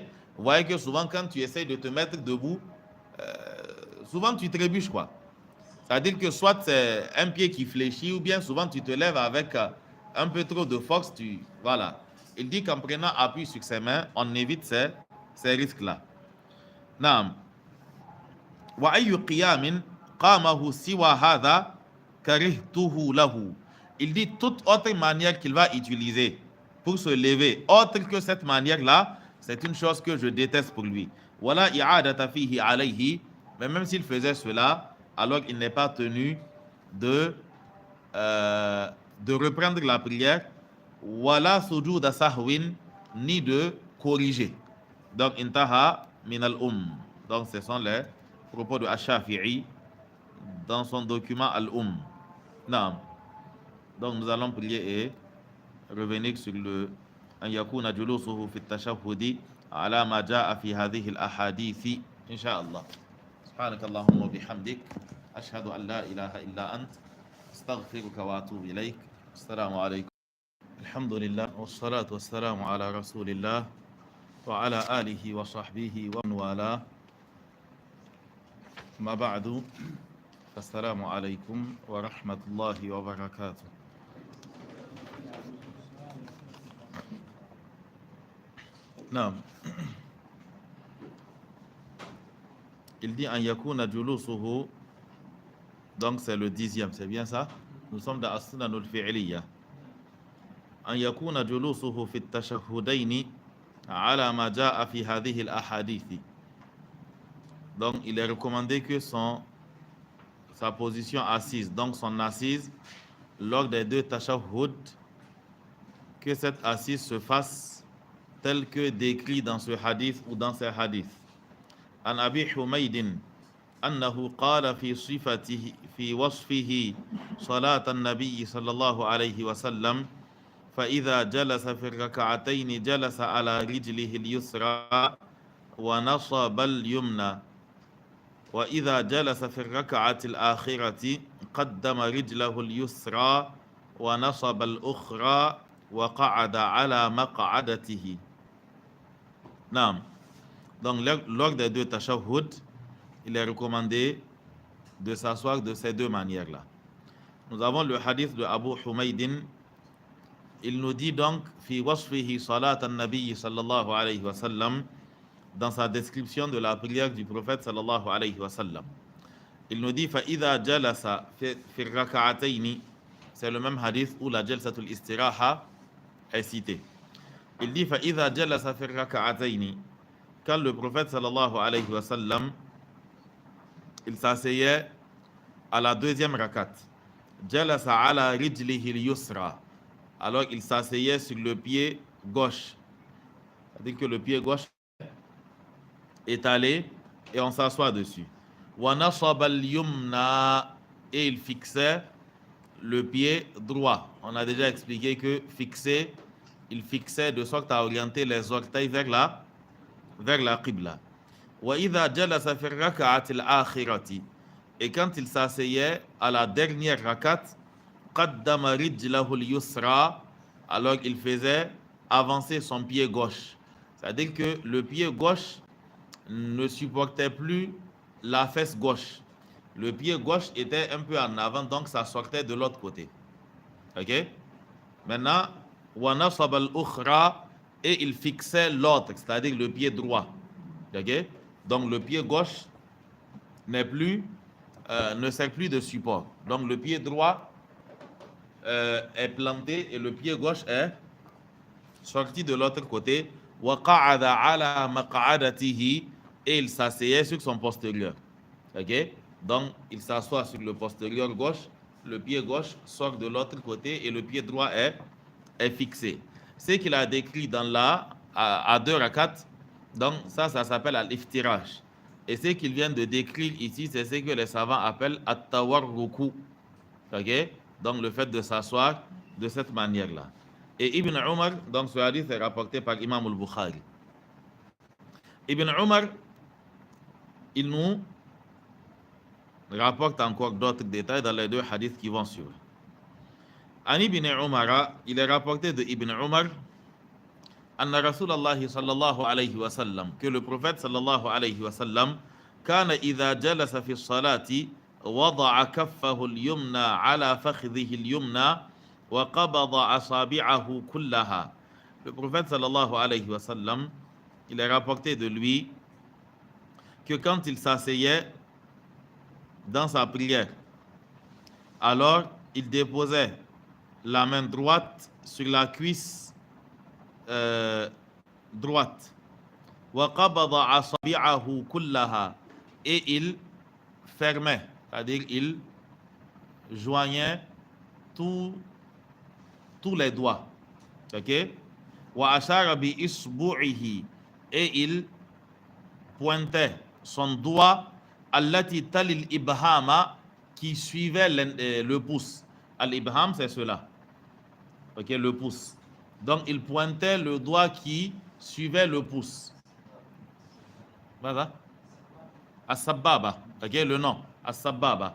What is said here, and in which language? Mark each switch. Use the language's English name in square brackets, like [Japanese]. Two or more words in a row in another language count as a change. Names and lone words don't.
[French] Vous voyez que souvent quand tu essayes de te mettre debout, souvent tu trébuches, quoi. C'est-à-dire que soit c'est un pied qui fléchit ou bien souvent tu te lèves avec un peu trop de force. Voilà. Il dit qu'en prenant appui sur ses mains, on évite ces risques-là. Naam. [Arabic] وأي قيام قامه سوى هذا كرهته له. [French] Il dit toute autre manière qu'il va utiliser pour se lever, autre que cette manière-là, c'est une chose que je déteste pour lui. [Arabic] ولا إعادة فيه عليه. [French] Mais même s'il faisait cela, alors il n'est pas tenu de reprendre la prière. [Arabic] ولا سجود سهو, [French] ni de corriger. [Arabic] Donc انتهى من الأم. [French] Donc ce sont les propos de Ash-Shafi'i dans son document Al-Umm. Naam. Donc nous allons prier et revenir sur le [Arabic] أن يكون جلوسه في التشهد على ما جاء في هذه الأحاديث إن شاء الله. سبحانك اللهم وبحمدك أشهد أن لا إله إلا أنت أستغفرك وأتوب إليك. السلام عليكم. الحمد لله والصلاة والسلام على رسول الله وعلى آله وصحبه ومن والاه. ما بعد السلام عليكم ورحمة الله وبركاته. [French] Non. Il dit [Arabic] أن يكون جلوسه, [French] donc c'est le 10e, c'est bien ça? Nous sommes dans [Arabic] السنن الفعلية. أن يكون جلوسه في التشهدين على ما جاء في هذه الأحاديث. [French] Donc, il est recommandé que sa position assise, donc son assise, lors des deux tashahhud, que cette assise se fasse telle que décrit dans ce hadith ou dans ces hadiths. [Arabic] عن أبي حميد أنه قال في وصفه صلاة النبي صلى الله عليه وسلم فإذا جلس في الركعتين جلس على رجله اليسرى ونصب اليمنى وإذا جلس في الركعة الآخرة قدم رجله اليسرى ونصب الأخرى وقعد على مقعدته. نعم. [French] Donc, lors des deux tashahhud, il est recommandé de s'asseoir de ces deux manières-là. Nous avons le hadith de Abu Humaydin. Il nous dit donc, [Arabic] في وصفه صلاة النبي صلى الله عليه وسلم, [French] dans sa description de la prière du prophète [Arabic] صلى الله عليه وسلم. [French] Il nous dit, [Arabic] فإذا جلس في الركعتين, [French] c'est le même hadith où la [Arabic] جلسة الاستراحة [French] est citée. Il dit, [Arabic] فإذا جلس في الركعتين, [French] quand le prophète [Arabic] صلى الله عليه وسلم, [French] il s'asseyait à la deuxième rakat. [Arabic] جلس على رجله اليسرى. [French] Alors il s'asseyait sur le pied gauche. C'est-à-dire que le pied gauche est étalé et on s'assoit dessus. [Arabic] ونصب اليمنى, [French] et il fixait le pied droit. On a déjà expliqué que il fixait de sorte à orienter les orteils vers la qibla. [Arabic] وَإِذَا جَلَسَ فِي الرَّكَعَةِ الْآخِرَةِ, [French] et quand il s'asseyait à la dernière rakat, [Arabic] قَدَّمَ رِجْلَهُ الْيُسْرَى, [French] alors il faisait avancer son pied gauche. C'est-à-dire que le pied gauche ne supportait plus la fesse gauche. Le pied gauche était un peu en avant, donc ça sortait de l'autre côté. Ok? Maintenant, [Arabic] وَنَصَبَ الْأُخْرَى, [French] et il fixait l'autre, c'est-à-dire le pied droit. Ok? Donc le pied gauche ne sert plus de support. Donc le pied droit est planté et le pied gauche est sorti de l'autre côté. [Arabic] وَقَعَدَ عَلَى مَقْعَدَتِهِ, [French] et il s'asseyait sur son postérieur. Ok? Donc il s'assoit sur le postérieur gauche, le pied gauche sort de l'autre côté et le pied droit est fixé. Ce qu'il a décrit à deux rakats, donc ça s'appelle al-iftiraj. Et ce qu'il vient de décrire ici, c'est ce que les savants appellent at-tawarruku. Ok? Donc le fait de s'asseoir de cette manière-là. Et Ibn Umar, donc ce hadith est rapporté par Imam al-Bukhari. Ibn Umar, il nous rapporte encore d'autres détails dans les deux hadiths qui vont suivre. An Ibn Umar, il est rapporté de Ibn Umar, [Arabic] أن رسول الله صلى الله عليه وسلم, [French] que le prophète [Arabic] صلى الله عليه وسلم كان إذا جلس في صلاته وضع كفه اليمنى على فخذه اليمنى وقبض أصابعه كلها. [French] Le prophète [Arabic] صلى الله عليه وسلم, [French] il est rapporté de lui que quand il s'asseyait dans sa prière, alors il déposait la main droite sur la cuisse droite. [Arabic] وَقَبَضَ أَصَابِعَهُ كُلَّهَا, [French] et il fermait, c'est-à-dire il joignait tous les doigts. [Arabic] Ok? وَأَشَارَ بِإِصْبُعِهِ, [French] et il pointait son doigt [Arabic] التي تلي الإبهام, [French] qui suivait le pouce. Al-ibham, c'est cela. Ok, le pouce. Donc il pointait le doigt qui suivait le pouce. Voilà. As-sababa. Ok, le nom. As-sababa.